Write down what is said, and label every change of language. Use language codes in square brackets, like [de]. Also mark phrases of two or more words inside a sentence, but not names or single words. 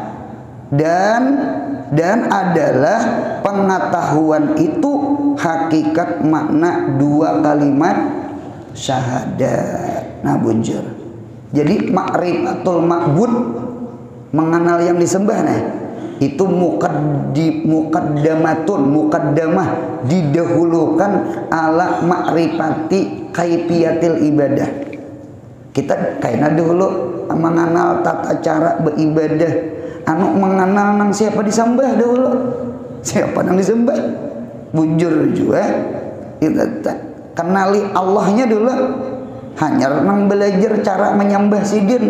[id] Dan adalah pengetahuan itu hakikat makna dua kalimat syahadat. Nah bujur. Jadi [ar] معرفة المعبود, [id] mengenal yang disembah, nah itu muqaddamah, didahulukan [ar] على معرفة كيفية العبادة. [bjn] Kita kayaknya dulu mengenal tata cara beribadah, mengenal nang siapa disembah dulu, siapa nang disembah. Bujur juga kita kenali Allahnya dulu, hanya nang belajar cara menyembah sidin.